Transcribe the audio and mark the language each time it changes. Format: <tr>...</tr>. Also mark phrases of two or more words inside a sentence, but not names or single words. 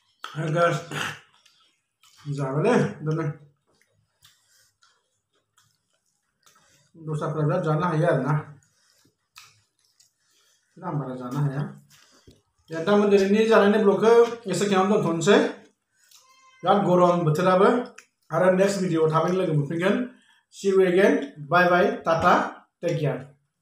<brx>गाइस जाबाय दे दस्राफ्रा बिराद जानो हायो आरोना आं बारा जानो हाया नोंथांमोन दिनैनि जानायनि ब्लगखौ एसेखिनियावनो दोनथ'नोसै बिराद गरम बोथोराबो आरो</brx> <en>next video</en> <brx>थाबैनो लोगो मोनफिनगोन</brx> <en>see you again bye bye tata take care</en>